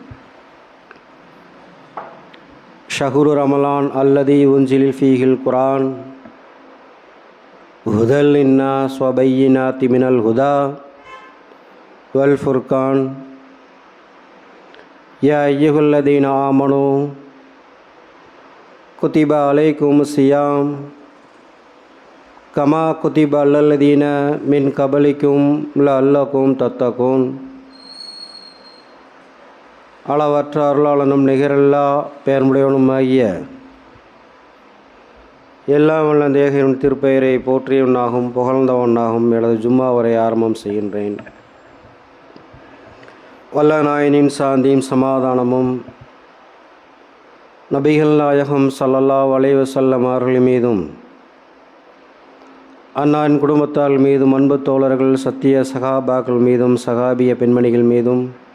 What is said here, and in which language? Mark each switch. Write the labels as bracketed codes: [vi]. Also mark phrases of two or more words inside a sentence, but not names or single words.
[ar] شهر رمضان الذي أنزل فيه القرآن هدى للناس وبينات من الهدى والفرقان يا أيها الذين آمنوا كتب عليكم الصيام كما كتب على الذين من قبلكم لعلكم تتقون. [ta] அளவற்ற அருளாளனும் நிகரில்லா பெயர்முடையவனுமாகிய எல்லாம் வல்ல தேகரின் திருப்பெயரை போற்றியவனாகவும் புகழ்ந்தவனாகவும் எனது ஜும்மாவரை ஆரம்பம் செய்கின்றேன். வல்ல நாயனின் சாந்தியும் சமாதானமும் நபிகள் நாயகம் [ar] صلى الله عليه وسلم [ta] அவர்கள் மீதும் அன்னாரின் குடும்பத்தார் மீதும் அன்பு தோழர்கள் சத்திய சகாபாக்கள் மீதும் சகாபிய பெண்மணிகள் மீதும்